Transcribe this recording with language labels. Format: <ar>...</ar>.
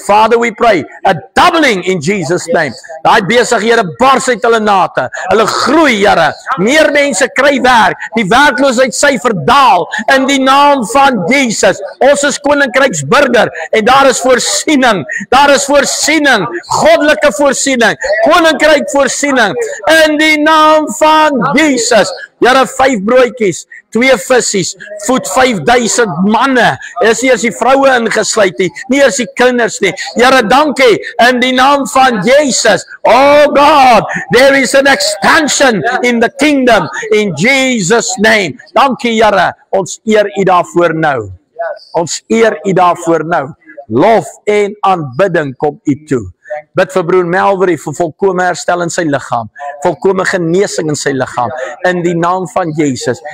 <en>Father, we pray a doubling in Jesus' name.</en> <af>Daai besighede bars uit hulle nate. Hulle groei, Here. Meer mense kry werk. Die werkloosheidssyfer daal in die naam van Jesus. Ons is koninkryksburger en daar is voorsiening. Daar is voorsiening. Goddelike voorsiening. Koninkryk voorsiening in die naam van Jesus. Here 5 broodjies, 2 vissies, voed 5000 manne. Is nie eers die vroue ingesluit nie, nie eers die kinders nie. Here, dankie in die naam van Jesus.</af> <en>Oh God, there is an expansion in the kingdom in Jesus name.</en> <af>Dankie Here, ons eer U daarvoor nou. Ons eer U daarvoor nou. Lof en aanbidding kom U toe. Bid vir broer Melvery vir volkome herstel in sy liggaam, volkome genesing in sy liggaam, in die naam van Jesus.</af>